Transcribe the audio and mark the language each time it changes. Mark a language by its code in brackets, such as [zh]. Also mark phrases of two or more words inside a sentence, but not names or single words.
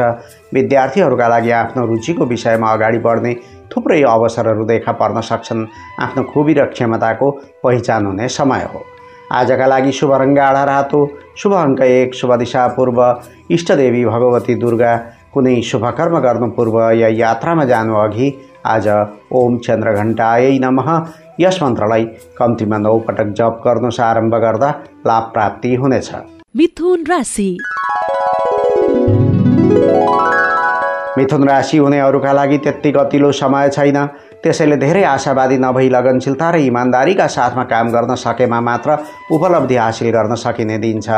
[ne] विद्यार्थीहरूका लागि आफ्नो रुचिको विषयमा अगाडि बढ्ने थुप्रै अवसरहरू देखा पर्न सक्छन्। आफ्नो खुबी र क्षमताको पहिचान हुने समय हो। आजका लागि शुभ रङ गाढा रातो, शुभ अङ्क 1, शुभ दिशा पूर्व। इष्टदेवी भगवती दुर्गा। कुनै शुभकर्म गर्नु पूर्व या यात्रामा जानु अघि आज [sa] ओम चन्द्रघण्टायै नमः [ne] यस मन्त्रलाई कम्तीमा 9 पटक जप गर्नु आरम्भ गर्दा लाभ प्राप्ति हुनेछ। मिथुन राशि। मिथुन राशि हुनेहरूका लागि त्यति गतिलो समय छैन। त्यसैले धेरै आशावादी नभई लगनशीलता र इमान्दारीका साथमा काम गर्न सकेमा मात्र उपलब्धि हासिल गर्न सकिने दिन छ।